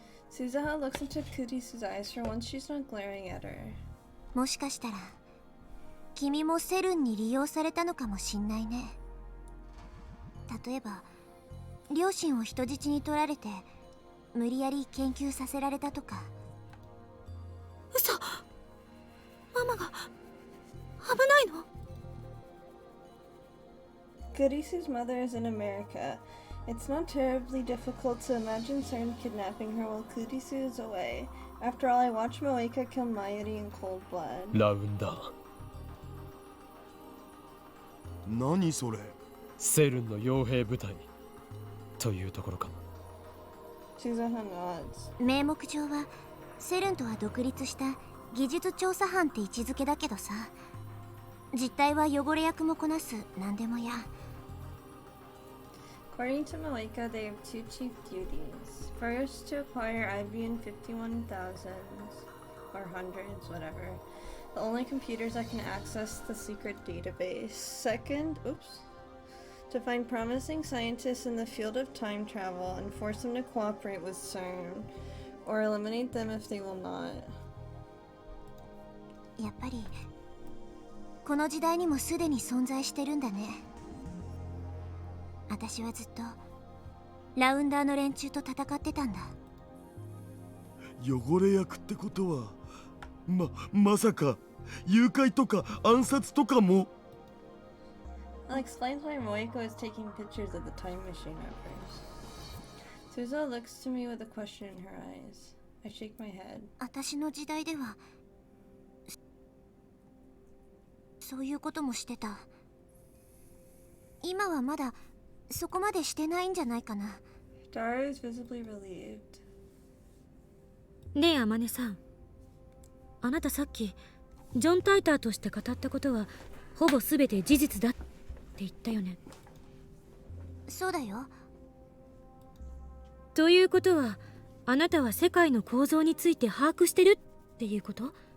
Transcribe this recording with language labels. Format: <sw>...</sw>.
<en>Suzaha looks into Kurisu's eyes for once she's not glaring at her.</en> <ja>もしかしたら君もセルンに利用されたのかもしんないね。例えば両親を人質に取られて無理やり研究させられたとか。嘘。ママが危ないの？</ja> <en>Kurisu's mother is in America. It's not terribly difficult to imagine Cern kidnapping her while Kurisu is away. After all, I watched Moeka kill Mayuri in cold blood.</en> <ja>ラウンダー何それ？セルンの傭兵部隊というところか。</ja> <en>Suzaha nods.</en> <ja>名目上はセルンとは独立した技術調査班って位置づけだけどさ、実態は汚れ役もこなす何でもや。</ja> <en>According to Moeka, they have two chief duties. First, to acquire IBM 51,000s, or hundreds, whatever. The only computers that can access the secret database. Second, to find promising scientists in the field of time travel and force them to cooperate with CERN, or eliminate them if they will not.</en> <ja>やっぱりこの時代にもすでに存在してるんだね。私はずっとラウンダーの連中と戦ってたんだ。汚れ役ってことはまさか誘拐とか暗殺とかも。</ja> <en>I'll explain why Moeko is taking pictures of the time machine at first. Suza looks to me with a question in her eyes. I shake my head.</en> <ja>私の時代ではそういうこともしてた。今はまだそこまでしてないんじゃないかな。</ja> <en>Dara is visibly relieved.</en> <ja>ねえ天音さん、あなたさっきジョン・タイターとして語ったことはほぼ全て事実だって言ったよね。そうだよ。ということはあなたは世界の構造について把握してるっていうこと？</ja>